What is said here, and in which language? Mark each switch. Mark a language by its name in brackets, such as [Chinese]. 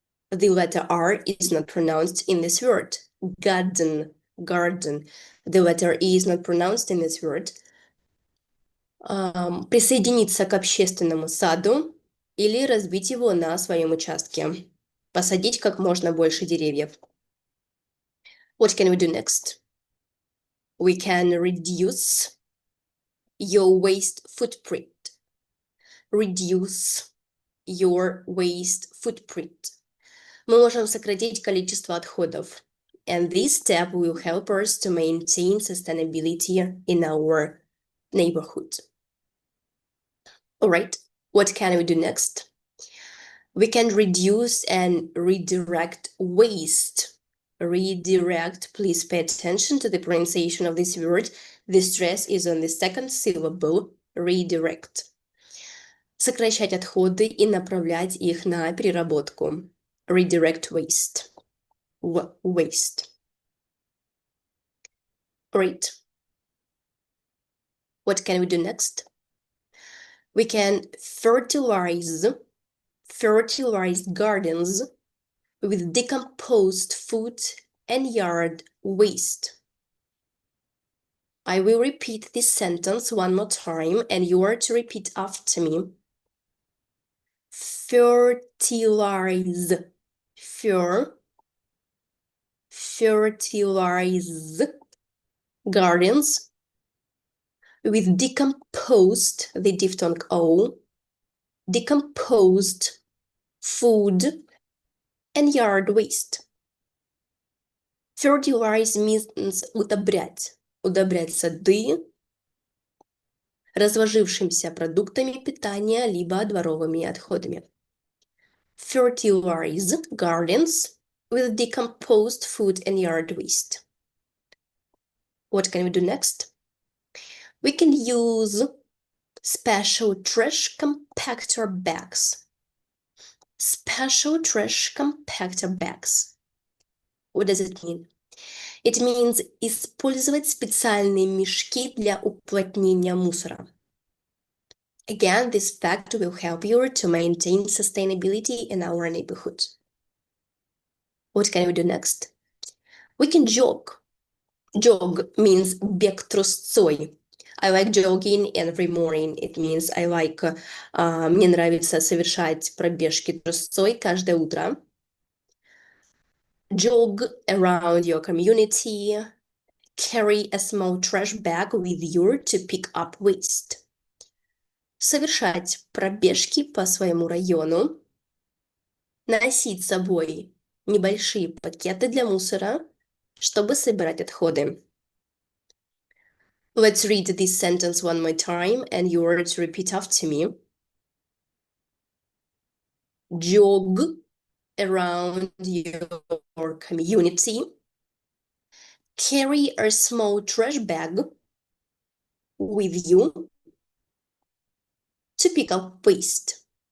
[English] The letter R is not pronounced in this word. Garden. The letter E is not pronounced in this word. [Russian] Присоединиться к общественному саду или разбить его на своем участке. Посадить как можно больше деревьев. [English] What can we do next? We can reduce your waste footprint. Reduce your waste footprint. [Russian] Мы можем сократить количество отходов. [English] And this step will help us to maintain sustainability in our neighborhood. All right, what can we do next? We can reduce and redirect waste. Redirect, please pay attention to the pronunciation of this word. The stress is on the second syllable, redirect. [Russian] Сокращать отходы и направлять их на переработку. [English] Redirect waste. Waste. Great. What can we do next? We can fertilize gardens with decomposed food and yard waste. I will repeat this sentence one more time, and you are to repeat after me. Fertilize gardens with decomposed, the diphthong O, decomposed food and yard waste. Fertilize means [Russian] удобрять сады разложившимися продуктами питания либо дворовыми отходами. [English] Fertilize gardens with decomposed food and yard waste. What can we do next? We can use special trash compactor bags. Special trash compactor bags. What does it mean? It means [Russian] использовать специальные мешки для уплотнения мусора. [English] Again, this fact will help you to maintain sustainability in our neighborhood. What can we do next? We can jog. Jog means [Russian] бег трусцой. [English] I like jogging every morning. It means I like, [Russian] мне нравится совершать пробежки трусцой каждое утро. [English] Jog around your community. Carry a small trash bag with you to pick up waste. [Russian] Совершать пробежки по своему району. Носить с собой небольшие пакеты для мусора чтобы собирать отходы. [English] Let's read this sentence one more time and you are to repeat after me. Jog around your community. Carry a small trash bag with you to pick up waste.